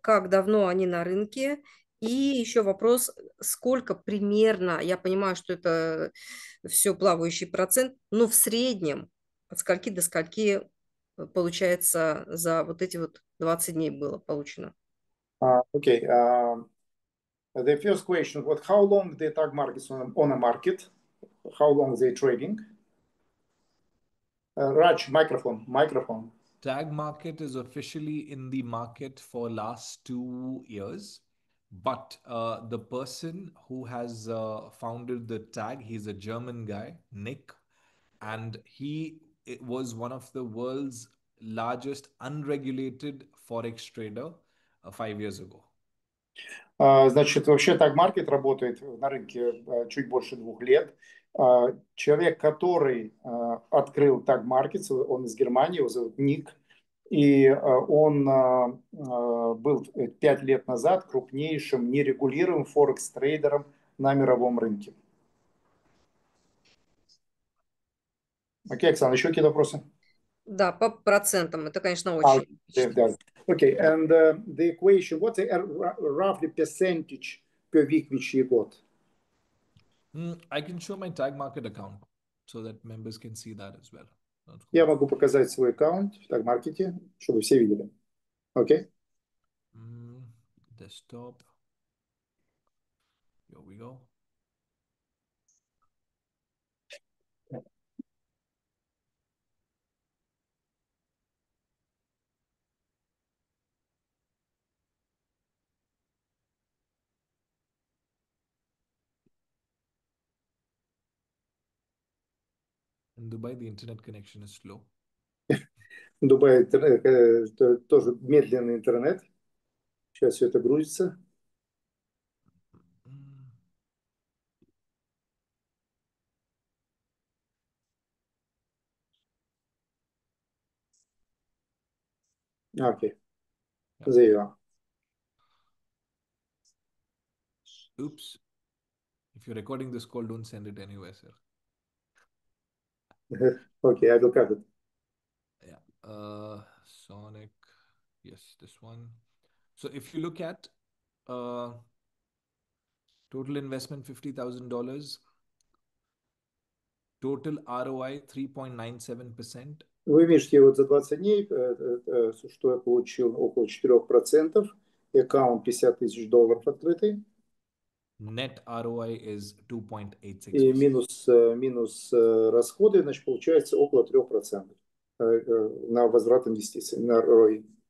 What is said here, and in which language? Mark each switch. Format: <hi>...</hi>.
<ru>Как давно они на рынке? И еще вопрос, сколько примерно, я понимаю, что это все плавающий процент, но в среднем от скольки до скольки получается за вот эти вот 20 дней было получено?</ru> <en>Okay. The first question: what? How long the tag markets on a market? How long they trading? Raj, microphone. Tag market is officially in the market for last 2 years, but the person who has founded the tag, he's a German guy, Nick, and it was one of the world's largest unregulated forex trader 5 years ago.</en> <ru>Значит, вообще таг-маркет работает на рынке чуть больше 2 лет. Человек, который открыл таг-маркет, он из Германии, его зовут Ник, и он был 5 лет назад крупнейшим нерегулируемым форекс-трейдером на мировом рынке. Окей, Оксана, еще какие вопросы? Да, по процентам. Это, конечно, очень.</ru> <en>Okay, and the equation, what's the roughly percentage per week which you got? I can show my tag market account so that members can see that as well.</en> <ru>Я могу показать свой аккаунт в таг-маркете, чтобы все видели. Окей?</ru> <en>Desktop. Here we go. In Dubai, the internet connection is slow.</en> <ru>В Дубае тоже медленный интернет. Сейчас все это грузится. Окей.</ru> <en>There you are. Oops. If you're recording this call, don't send it anywhere, sir. Okay, I will cut it. Yeah. Sonic. Yes, this one. So if you look at total investment, $50,000. Total ROI 3.97%.</en> <ru>Вы видите, вот за 20 дней, что я получил, около 4%. Аккаунт $50 тысяч открытый.</ru> <en>Net ROI is 2.86%.</en> <ru>И минус расходы, значит, получается около 3% на возврат инвестиций, на ROI.</ru>